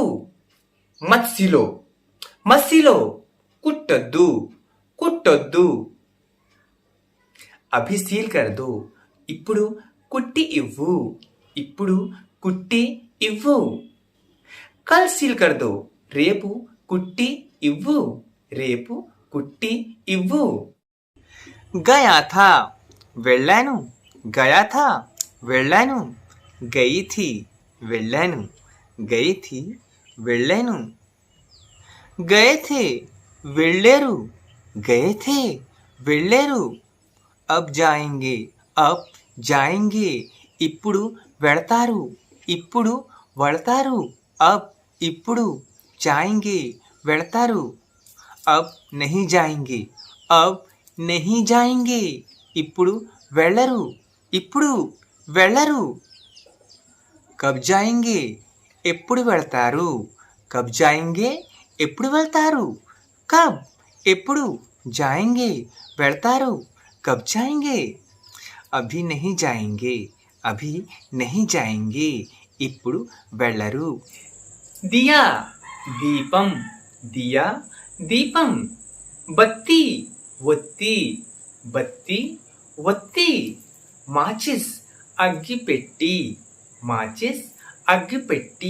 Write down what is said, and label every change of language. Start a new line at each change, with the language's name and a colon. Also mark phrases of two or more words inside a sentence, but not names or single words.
Hindi: मत सिलो, मत सिलो
Telugu: కుట్టొద్దు, కుట్టొద్దు.
Hindi: अभी सिल कर दो,
Telugu: ఇప్పుడు కుట్టి ఇవ్వు, ఇప్పుడు కుట్టి ఇవ్వు.
Hindi: कल सिल कर दो,
Telugu: రేపు కుట్టి ఇవ్వు, రేపు కుట్టి ఇవ్వు.
Hindi: गया था వెళ్ళాను, गया था వెళ్ళాను. गई थी వెళ్ళాను, गई थी వెళ్ళాను. गए थे వెళ్ళారు, गए थे వెళ్ళారు. अब जाएंगे, अब जाएंगे
Telugu: ఇప్పుడు వెళతారు, ఇప్పుడు వెళతారు.
Hindi: అబ్ ఇప్పుడు, జాయింగే వెళతారు. अब नहीं जाएंगे, अब नहीं जाएंगे
Telugu: ఇప్పుడు వెళ్ళరు, ఇప్పుడు వెళ్ళరు.
Hindi: कब जाएंगे
Telugu: ఎప్పుడు వెళతారు,
Hindi: कब जाएंगे
Telugu: ఎప్పుడు వెళ్తారు.
Hindi: కబ్ ఎప్పుడు, జాయింగే వెళ్తారు, कब जाएंगे. अभी नहीं जाएंगे, अभी नहीं जाएंगे
Telugu: ఇప్పుడు వెళ్ళరు. దియా దీపం, దియా దీపం. బత్తి ఒత్తి, బత్తి ఒత్తి. మాచిస్ అగ్గిపెట్టి, మాచిస్ అగ్గిపెట్టి.